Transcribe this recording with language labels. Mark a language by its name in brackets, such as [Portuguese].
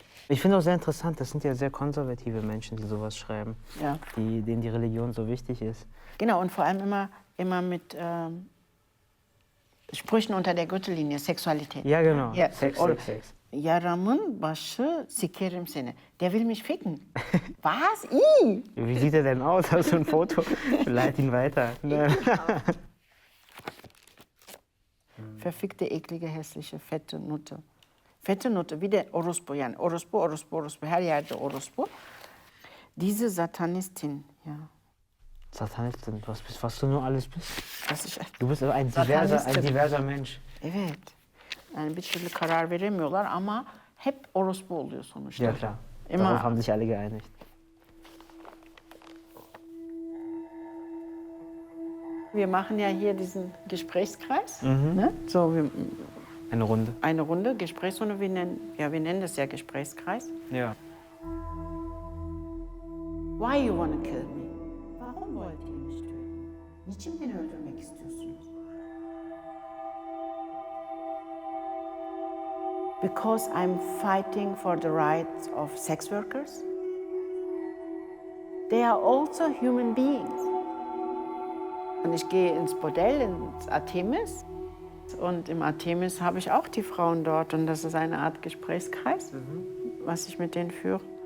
[German] Ich finde auch sehr interessant, das sind ja sehr konservative Menschen, die sowas schreiben, Ja. denen die Religion so wichtig ist. Genau, und vor allem immer mit Sprüchen unter der Gürtellinie, Sexualität. Ja, genau. Ja. Sex, Und Sex, Sex. [Turkish] Yaramın başı sikerim seni. [German] Der will mich ficken. Was? I? Wie sieht er denn aus? Hast du ein Foto? Leit ihn weiter. Verfickte, eklige, hässliche, fette Nutte. Fette Nutte, wie der [Turkish] orospu, yani orospu, orospu, orospu, her yerde orospu. [German] Diese Satanistin, ja. Satanistin, was du nur alles bist. Das Du bist ein diverser Mensch. [Turkish] Evet. Yani bir türlü karar veremiyorlar ama hep orospu oluyor sonuçta. [German] Ja, klar. Darauf haben sich alle geeinigt. Wir machen ja hier diesen Gesprächskreis. Ne? So, eine Runde. Eine Runde, Gesprächsrunde. Wir nennen das ja Gesprächskreis. Ja. [English] Why you want to kill me? [German] Warum wollt ihr mich töten? [Turkish] Niçin beni öldürmek istiyorsunuz? [English] Because I'm fighting for the rights of sex workers. They are also human beings. [German] Und ich gehe ins Bordell, ins Artemis. Und im Artemis habe ich auch die Frauen dort. Und das ist eine Art Gesprächskreis, was ich mit denen führe.